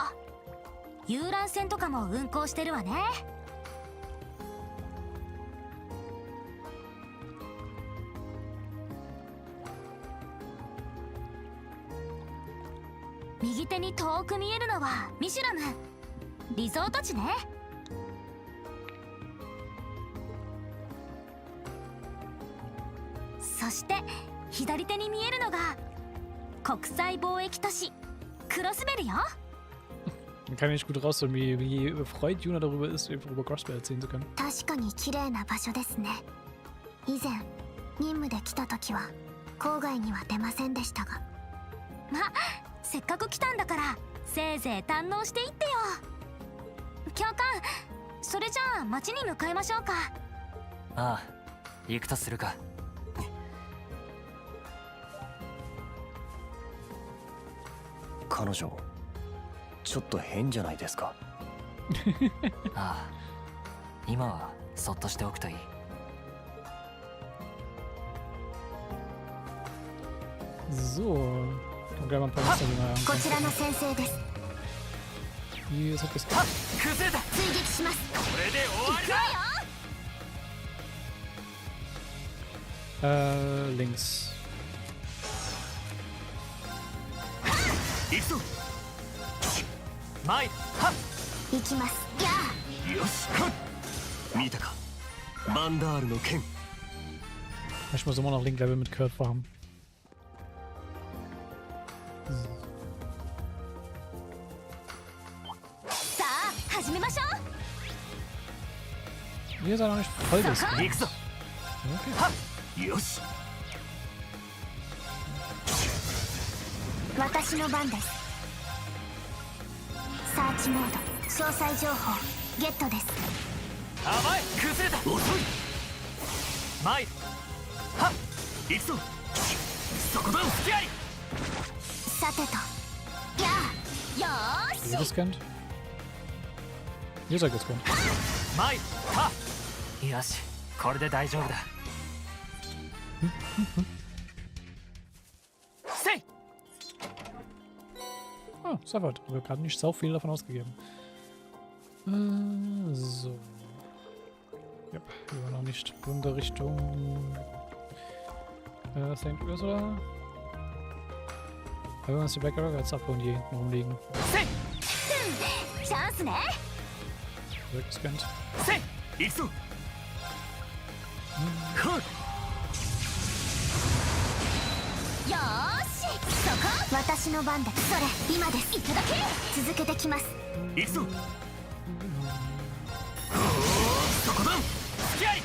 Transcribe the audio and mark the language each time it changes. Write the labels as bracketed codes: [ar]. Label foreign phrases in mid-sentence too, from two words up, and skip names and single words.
[ja] 遊覧船とかも運航してるわね。右手に遠く見えるのはミシュラム。リゾート地ね。そして左手に見えるのが国際貿易都市クロスベルよ。 [de] Man kann nicht gut rausholen, wie erfreut Juna darüber ist, über Crosswell erzählen zu können. [ja] 確かに綺麗な場所ですね。以前任務で来た時は郊外には出ませんでしたが、ま、せっかく来たんだからせいぜい堪能していってよ。教官、それじゃあ町に向かいましょうか。ああ、行くとするか。彼女ちょっと変じゃないですか。ああ、今はそっとしておくといい。 [de] So, dann gleich mal ein paar Muster angucken. [ja] こちらの先生です。 [de] Hier ist etwas. [ja] 崩れた。追撃します。これで終わりだ。 [de] Links. [ja] 行くぞ。前はっ行きます。やあ。よしはっ。見たか。バンダールの剣。 [de] Ich muss immer noch Link-Level mit Kurt farmen. Wir sind noch nicht voll geskillt. Okay. [ja] よし。私の番です。サーチモード、詳細情報ゲットです。甘い、崩れた。遅い。前はっ行くぞ。そこだ、付き合い。さてと、やあ、よーし。 [de] Ihr gescannt? Ihr seid gescannt. [ja] マイはよし、これで大丈夫だ。せい [de] Ah, sofort. Ich habe gerade nicht so viel davon ausgegeben. So. Yep, hier war noch nicht runter Richtung St. Ursula. Aber wenn wir uns die Black Rock als abholen, die hinten rumliegen. Chance, ne? Weggescannt. [ja] 行くぞ。よーし、そこ私の番で、それ今です。いただけ。続けてきます。行くぞ。そこだ、付き合い。